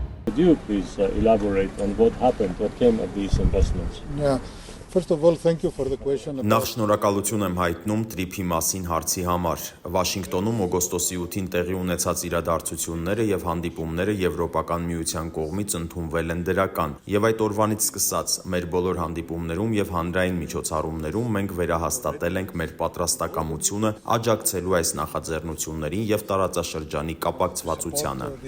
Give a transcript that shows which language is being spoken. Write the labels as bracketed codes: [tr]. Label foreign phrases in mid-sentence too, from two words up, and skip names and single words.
[en] Could you please elaborate on what happened, what came of these investments? Yeah. First of all, thank you for the question. [hy] Նախ շնորհակալություն եմ հայտնում տրիփի մասին հարցի համար։ Վաշինգտոնում օգոստոսի 8-ին տեղի ունեցած իրադարձությունները եւ հանդիպումները Եվրոպական միության կողմից ընդունվել են դրական, եւ այդ օրվանից սկսած մեր բոլոր հանդիպումներում եւ հանրային միջոցառումներում մենք վերահաստատել ենք մեր պատրաստակամությունը աջակցելու այս նախաձեռնություններին եւ տարածաշրջանի կապակցվածությանը։